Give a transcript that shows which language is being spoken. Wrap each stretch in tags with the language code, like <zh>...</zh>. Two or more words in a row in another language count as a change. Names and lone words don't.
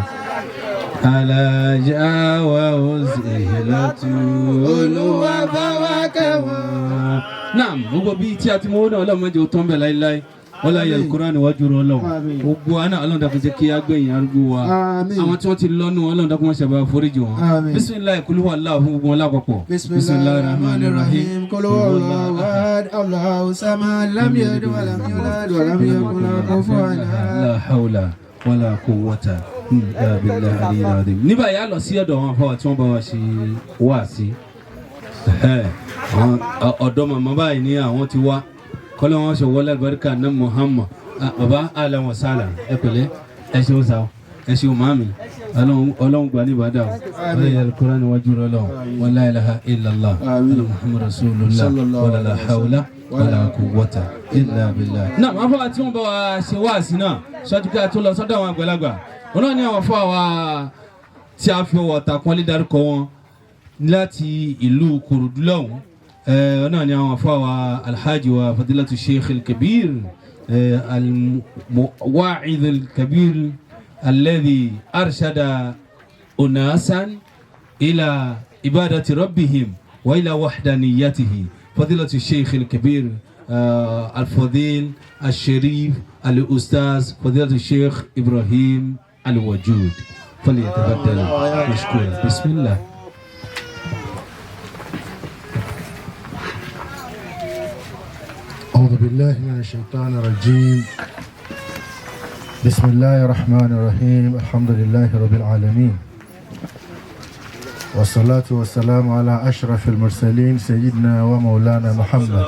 <yo>Alájà wa Uzilatu Olúwa bá wa kẹ́ wọn. Naam, gbogbo bíi tí a ti mọ owó náà Ọlọ́run má jẹ́ ó tán bẹ̀ láíláí. Wọ́n láyé Al-Qur'an níwájú rẹ̀ Ọlọ́run. Gbogbo àná Ọlọ́run dákun jẹ́ kí á gbẹ̀yìn arúgbó wa. Àwọn tí wọ́n ti lọ́nu Ọlọ́run dákun má ṣe bá foríjì wọn.</yo> <ar>بسم الله قل هو الله</ar> <yo>fún gbogbo wọn lápapọ̀.</yo> <ar>بسم الله الرحمن الرحيم. قل هو الله أحد الله الصمد لم يلد ولم يولد ولم يكن له كفوا أحد. لا حول ولا قوة إلا بالله العلي العظيم.</ar> <yo>Ní báyìí a lọ sí ọ̀dọ̀ àwọn afọwà tí wọ́n bá wa ṣe wáàsí. Ọ̀dọ̀ màmá báyìí ní àwọn ti wá kọ́lọ́ wọn ṣe wọlé àlùbáríkà náà Muhammad. Bàbá</yo> <ar>أهلا وسهلا</ar> <yo>ẹ pẹ̀lẹ́ ẹ ṣeun sa ẹ ṣeun màmí Ọlọ́run gbà ní ìbàdàn ọlọ́yẹ Al-Qur'an níwájú rẹ̀ Ọlọ́run wa</yo> <ar>لا إله إلا الله محمد رسول الله ولا حول ولا قوة إلا بالله.</ar> <yo>Náà wọ́n fọwọ́ tí wọ́n bá wa ṣe wáàsí náà ṣáájú ká tó lọ sọ́dọ̀ àwọn àgbàlagbà wọn náà ní àwọn fọwọ́ wa tí a fi ọwọ́ tàkọ́lé dárúkọ wọn láti ìlú Kòròdú lọ́hùn náà ní àwọn fọwọ́ alhaji wa</yo> <ar>فضيلة الشيخ الكبير الواعظ الكبير الذي أرشد الناس إلى عبادة ربهم وإلى وحدانيته فضيلة الشيخ الكبير الفاضل الشريف الأستاذ فضيلة الشيخ إبراهيم الوجود فليتفضل مشكورا بسم الله. أعوذ بالله من الشيطان الرجيم بسم الله الرحمن الرحيم الحمد لله رب العالمين والصلاة والسلام على أشرف المرسلين سيدنا ومولانا محمد</ar>